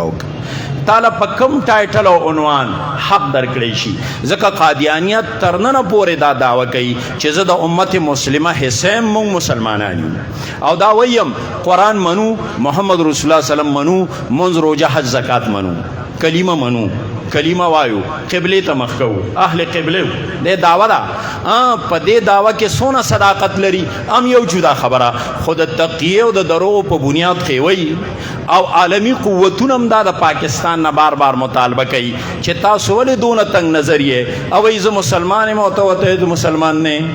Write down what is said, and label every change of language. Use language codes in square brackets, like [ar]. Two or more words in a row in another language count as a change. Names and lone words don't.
[ps] وکړه تعالی په کم ټایټل او عنوان حق درکړی شي ځکه قادیانیت تر ننه پورې دا دعوه کوي چې زه د امت مسلمه حصه یم موږ مسلمانان یو او دا ویم قرآن منو محمد رسول الله وسلم منو منځ روژه حج زکات منو کلمه منو کلمه وایو قبله ته مخ کوو اهل قبله دې دعوه ده په دې دعوه کې څونه صداقت لري هم یو جدا خبره خود تقیه او د دروغ په بنیاد کوي او عالمی قوتونه هم دا د پاکستان نه بار بار مطالبه کوي چې تاسو ولې دونه تنگ نظر یې او زه مسلمان یم او ته مسلمان نه